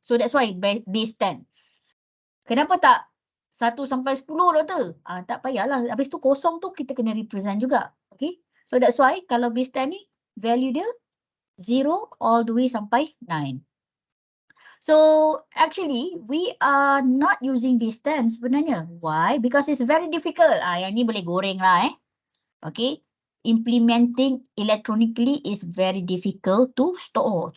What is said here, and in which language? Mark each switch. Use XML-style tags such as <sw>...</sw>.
<en>So that's why base 10.</en> <ms>Kenapa tak 1 sampai 10 doktor? Tak payahlah. Habis tu kosong tu kita kena represent juga. Okay.</ms> <en>So that's why</en> <ms>kalau base 10 ni value dia 0</ms> <en>all the way</en> <ms>sampai 9.</ms> <en>So actually we are not using base 10</en> <ms>sebenarnya.</ms> <en>Why? Because it's very difficult.</en> <ms>Yang ni boleh goreng lah Okay.</ms> <en>Implementing electronically is very difficult to store.</en>